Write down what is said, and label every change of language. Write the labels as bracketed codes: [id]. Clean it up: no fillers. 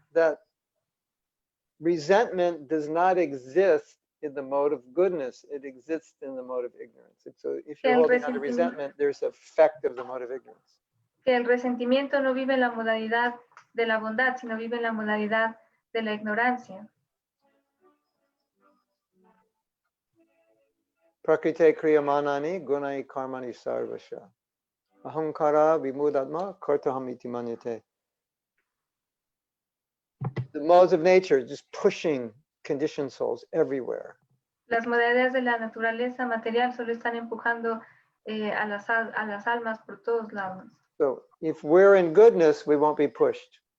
[en] that resentment does not exist in the mode of goodness. It exists in the mode of ignorance. And so if you're [es] El [en] holding on to [es] resentimiento- [en] resentment, there's an effect of the mode of ignorance. [es] que el resentimiento no vive en la modalidad de la bondad, sino vive en la modalidad de la ignorancia. [sa] Prakrite kriyamanani gunai karmani sarvasha. Ahamkara vimudatma kartaham iti manyate. [en] The modes of nature just pushing conditioned souls everywhere. [es] Las modalidades de la naturaleza material solo están empujando a las almas por todos lados. [en] So if we're in goodness, we won't be pushed.